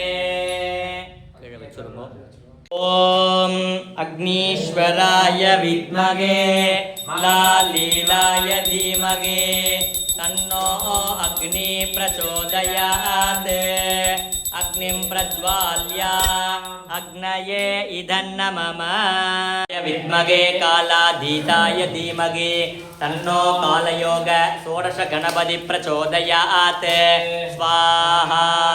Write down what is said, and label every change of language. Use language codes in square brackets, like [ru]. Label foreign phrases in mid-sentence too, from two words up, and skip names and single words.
[sa] ಓಂ ಅಗ್ನೀಶ್ವರಾಯ ವಿದ್ಮಹೇ ಮಹಾಲೀಲಾಯ ಧೀಮಹಿ ತನ್ನೋ ಅಗ್ನಿ ಪ್ರಚೋದಯಾತ್. ಅಗ್ನಿಂ ಪ್ರಜ್ವಾಲ್ಯ ಅಗ್ನಯೇ ಇದನ್ನ ಮಮ ವಿದ್ಮಹೇ ಕಾಲಾಧೀತಾಯ ಧೀಮಹಿ ತನ್ನೋ ಕಾಲಯೋಗ ಷೋಡಶ ಗಣಪತಿ ಪ್ರಚೋದಯಾತ್. ಸ್ವಾಹಾ.